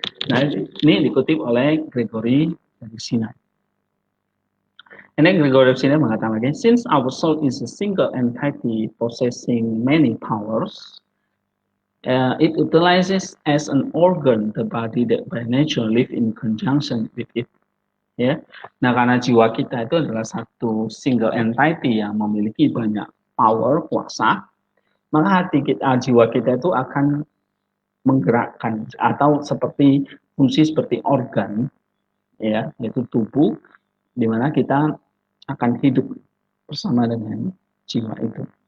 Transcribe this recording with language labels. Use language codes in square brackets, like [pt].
[id] Nah, ini dikutip oleh Gregory dari Sinai. [en] And then Gregory of Sinai [id] mengatakan lagi, [en] since our soul is a single entity possessing many powers, it utilizes as an organ the body that by nature live in conjunction with it. [id] Ya, nah karena jiwa kita itu adalah satu single entity yang memiliki banyak power, kuasa, maka hati kita, jiwa kita itu akan menggerakkan atau seperti fungsi seperti organ, ya, yaitu tubuh, di mana kita akan hidup bersama dengan jiwa itu.